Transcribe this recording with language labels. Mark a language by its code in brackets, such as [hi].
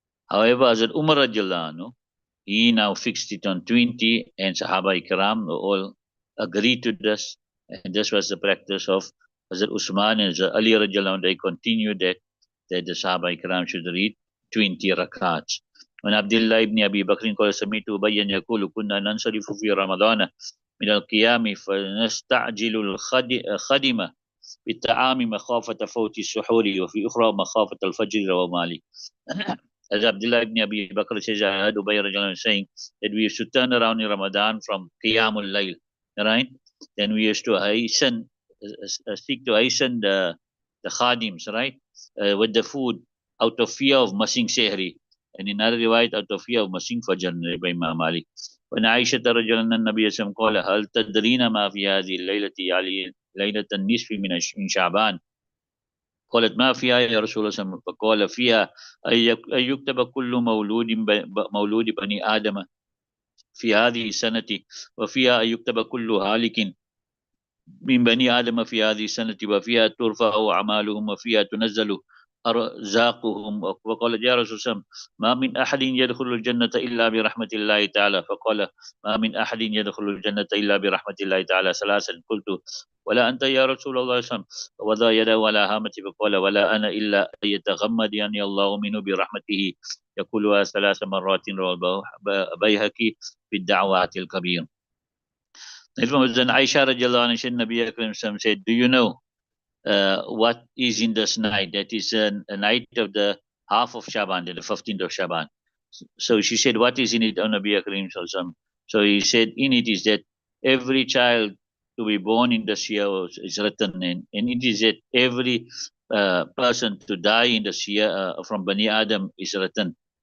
[en] However, Hazrat Umar radiallahu anhu, he now fixed it on 20, and Sahaba Ikram all agreed to this, and this was the practice of Hazrat Usman and Hazrat Ali radiallahu anhu. They continued that the Sahaba Ikram should read 20 rakats. When Abdullah ibn Abi Bakr [ar] قال سمعت أبيا يقول كنا ننصرف في رمضان من القيام فنستعجل الخدمة بالطعام مخافة فوت السحور وفي أخرى مخافة الفجر. رواه مالك. [en] As Abdullah ibn Abi Bakr says, I heard Ubay radiallahu anhu saying that we used to turn around in Ramadan from Qiyamul Layl, right? Then we used to hasten, seek to hasten the khadims, right? With the food out of fear of missing Sehri. And in another riwayat, out of fear of missing Fajr, by Imam Malik. When Aisha radiallahu anha Nabi Sallam [ar] قال هل تدرين ما في هذه الليلة يعني ليلة النصف من شعبان؟ قالت ما فيها يا رسول الله. فقال فيها أن يكتب كل مولود بني آدم في هذه السنة وفيها أن يكتب كل هالك من بني آدم في هذه السنة وفيها ترفع أعمالهم وفيها تنزل أرزاقهم. وقال يا رسول الله ما من أحد يدخل الجنة إلا برحمة الله تعالى. فقال ما من أحد يدخل الجنة إلا برحمة الله تعالى ثلاثا. قلت ولا أنت يا رسول الله صلى الله عليه وسلم؟ ووضع يده على هامتي فقال ولا أنا إلا أن يتغمدني الله منه برحمته يقولها ثلاث مرات. رواه البيهقي في الدعوات الكبير. [en] Then Aisha radiallahu anha said, Nabi Akram said, do you know what is in this night? That is a night of the half of Shaban, the 15th of Shaban. So she said, what is in it, O Nabi Akram? So he said, in it is that every child to be born in this year is written, and it is that every person to die in this year from Bani Adam is written.